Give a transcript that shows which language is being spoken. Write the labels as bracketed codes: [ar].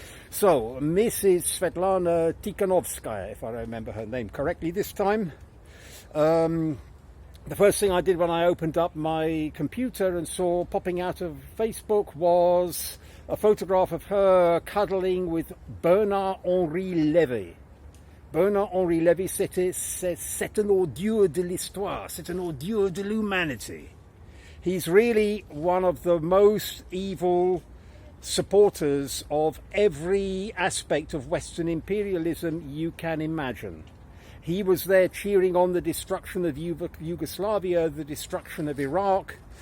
[en] So, Mrs. Svetlana Tikhanovskaya, if I remember her name correctly this time, the first thing I did when I opened up my computer and saw popping out of Facebook was a photograph of her cuddling with Bernard-Henri Lévy. [fr] Bernard-Henri Lévy, c'est un ordure de l'histoire, c'est un ordure de l'humanité. [en] He's really one of the most evil supporters of every aspect of Western imperialism you can imagine. He was there cheering on the destruction of Yugoslavia, the destruction of Iraq.